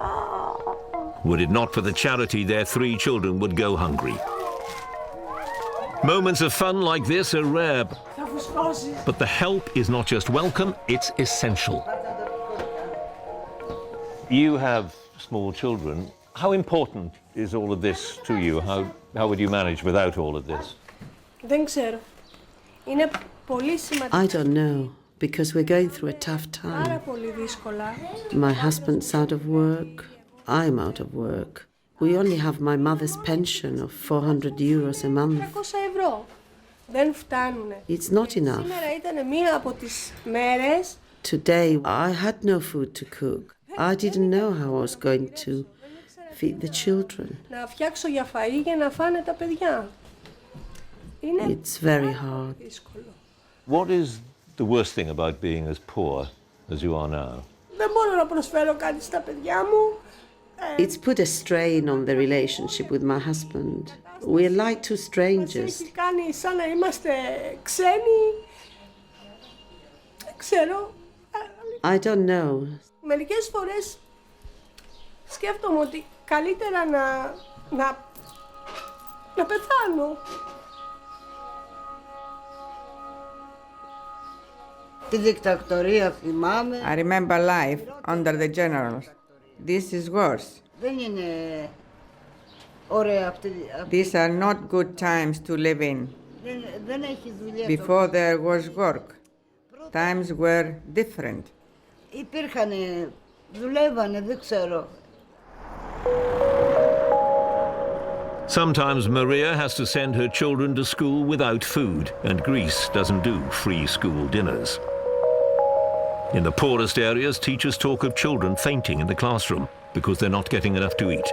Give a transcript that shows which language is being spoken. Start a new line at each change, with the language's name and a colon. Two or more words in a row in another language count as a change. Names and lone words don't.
English: Were it not for the charity, their 3 children would go hungry. Moments of fun like this are rare, but the help is not just welcome, it's essential. You have small children. How important is all of this to you? How would you manage without all of this?
Greek: Δεν ξέρω. Είναι πολύ σημαντικό.
English: I don't know, because we're going through a tough
Greek: Πάρα
English: time.
Greek: πολύ δύσκολα.
English: My husband's out of work. I'm out of work. We only have my mother's pension of 400 euros a month.
Greek: 300 ευρώ. Δεν φτάνουνε.
English: It's not enough.
Greek: Σήμερα ήταν μία από τις μέρες.
English: Today, I had no food to cook. I didn't know how I was going to feed the children.
Greek: Να φτιάξω για φαΐ για να φάνε τα παιδιά. Είναι
English: It's very hard.
Greek: δύσκολο.
English: What is the worst thing about being as poor as you are now?
Greek: Δεν μπορώ να προσφέρω κάτι στα παιδιά μου.
English: It's put a strain on the relationship with my husband. We're like two
Greek: Μας
English: strangers.
Greek: έχει κάνει σαν να είμαστε ξένοι. Δεν ξέρω.
English: I don't know.
Greek: Μερικές φορές σκέφτομαι ότι καλύτερα να πεθάνω. Τη δικτακτορία θυμάμαι.
English: I remember life under the generals. This is worse.
Greek: Δεν είναι ωραία αυτή.
English: These are not good times to live in.
Greek: Δεν έχει δουλειά.
English: Before there was work, times were different.
Greek: Υπήρχανε, δουλεύανε, δεν ξέρω.
English: Sometimes Maria has to send her children to school without food, and Greece doesn't do free school dinners. In the poorest areas, teachers talk of children fainting in the classroom because they're not getting enough to eat.